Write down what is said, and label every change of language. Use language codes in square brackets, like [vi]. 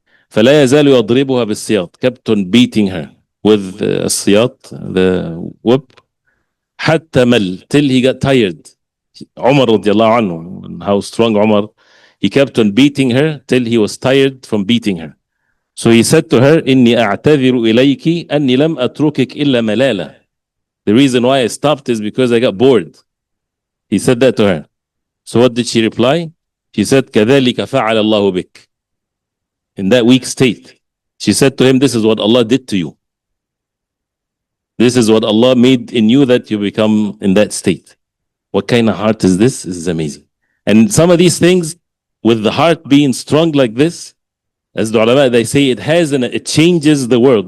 [ar] فلا يزال يضربها بالسياط, [en] kept on beating her with السياط, the whip, [ar] حتى مل, [en] till he got tired. Umar radiallahu anhu, how strong Umar, he kept on beating her till he was tired from beating her. So he said to her, [ar] إني أعتذر إليك أني لم أتركك إلا ملالة. [en] The reason why I stopped is because I got bored. He said that to her. So what did she reply? She said, [ar] كذلك فعل الله بك. [en] In that weak state, she said to him, this is what Allah did to you. This is what Allah made in you that you become in that state. What kind of heart is this? This is amazing. And some of these things, with the heart being strong like this, as the ulama, they say it changes the world.